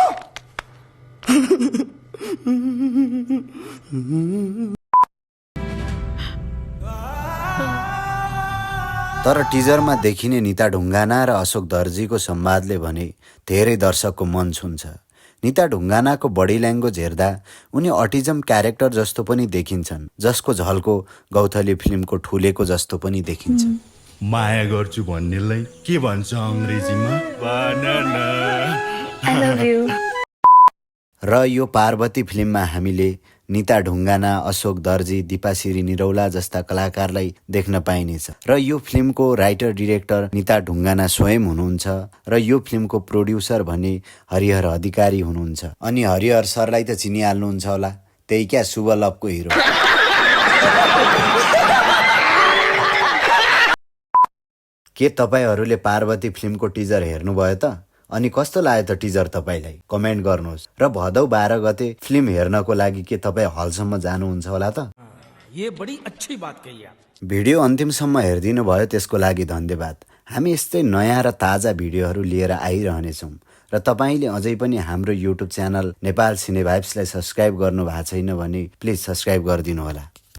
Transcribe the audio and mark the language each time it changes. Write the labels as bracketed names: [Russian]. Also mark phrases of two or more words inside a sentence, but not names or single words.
[Nepali] तर टिजरमा देखिने निता ढुङ्गाना र अशोक दर्जीको संवादले भने धेरै दर्शकको मन छुन्छ। निता ढुङ्गानाको [English] body language [Nepali] हेर्दा उनी [English] autism character [Nepali] जस्तो पनि देखिन्छन्, जसको झल्को गौथली फिल्मको ठुलेको जस्तो पनि देखिन्छ। माया गर्छु भन्नेलाई के भन्छ अंग्रेजीमा? बनाना। [English] I love you. [Nepali] र यो पार्वती फिल्ममा हामीले निता ढुङ्गाना, अशोक दर्जी, दिपाश्री निरौला जस्ता कलाकारलाई देख्न पाइनेछ। र यो फिल्मको [English] writer director [Nepali] निता ढुङ्गाना स्वयं हुनुहुन्छ र यो फिल्मको प्रोड्युसर भने हरिहर अधिकारी हुनुहुन्छ। अनि हरिहर सरलाई त चिनिहाल्नुहुन्छ होला, त्यही क्या शुभ लभको हिरो। के तपाईहरूले पार्वती फिल्मको टिजर हेर्नुभयो त? अनि कस्तो लाग्यो त टिजर तपाईलाई? कमेन्ट गर्नुहोस्। र भदौ 12 गते फिल्म हेर्नको लागि के तपाईँ हलसम्म जानुहुन्छ होला त? [Hindi] ये बड़ी अच्छी बात कही आप। [Nepali] भिडियो अन्तिमसम्म हेरिदिनु भयो त्यसको लागि धन्यवाद। हामी यस्तै नयाँ र ताजा भिडियोहरू लिएर आइरहनेछौँ र तपाईँले अझै पनि हाम्रो [English] YouTube channel [Nepali] नेपाल सिने भाइब्सलाई सब्स्क्राइब गर्नु भएको छैन भने [English] please subscribe [Nepali] गरिदिनु होला।